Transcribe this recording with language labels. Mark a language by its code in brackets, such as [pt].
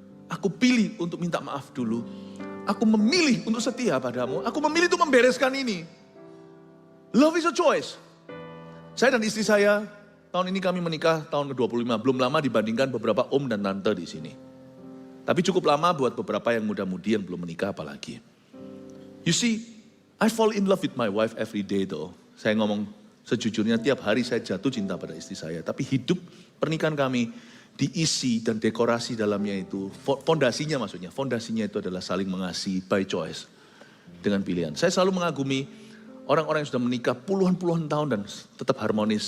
[id] Aku pilih untuk minta maaf dulu. Aku memilih untuk setia padamu. Aku memilih untuk membereskan ini. [en] Love is a choice. [id] Saya dan istri saya, tahun ini kami menikah tahun ke-25. Belum lama dibandingkan beberapa om dan tante di sini. Tapi cukup lama buat beberapa yang muda-mudi yang belum menikah apalagi. [en] You see, I fall in love with my wife every day though. [id] Saya ngomong sejujurnya tiap hari saya jatuh cinta pada istri saya. Tapi hidup pernikahan kami diisi dan dekorasi dalamnya itu. Fondasinya itu adalah saling mengasihi [en] by choice. [id] Dengan pilihan. Saya selalu mengagumi orang-orang yang sudah menikah puluhan-puluhan tahun dan tetap harmonis.